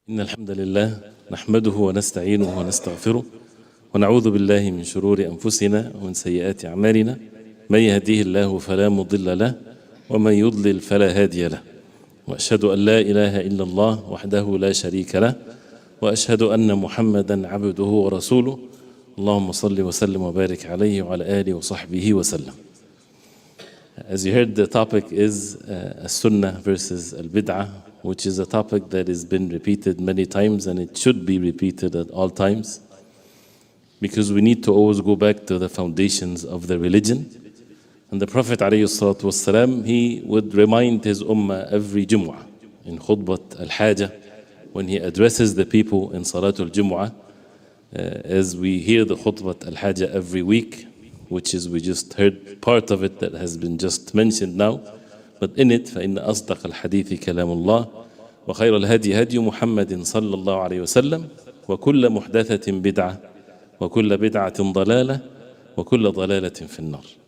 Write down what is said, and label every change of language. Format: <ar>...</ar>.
<ar>إن الحمد لله نحمده ونستعينه ونستغفره ونعوذ بالله من شرور أنفسنا ومن سيئات أعمالنا من يهديه الله فلا مضل له ومن يضلل فلا هادي له وأشهد أن لا إله إلا الله وحده لا شريك له وأشهد أن محمدا عبده ورسوله اللهم صل وسلم وبارك عليه وعلى آله وصحبه وسلم.</ar> <en>As you heard, the topic is As-Sunnah versus Al-Bid'ah, which is a topic that has been repeated many times, and it should be repeated at all times, because we need to always go back to the foundations of the religion. And the Prophet ﷺ, he would remind his ummah every Jumu'ah in Khutbat al-Hajah, when he addresses the people in Salatul Jumu'ah, as we hear the Khutbat al-Hajah every week, which is, we just heard part of it that has been just mentioned now. But in it,</en> <ar>فإن أصدق الحديث كلام الله وخير الهدي هدي محمد صلى الله عليه وسلم وكل محدثة بدعة وكل بدعة ضلالة وكل ضلالة في النار.</ar>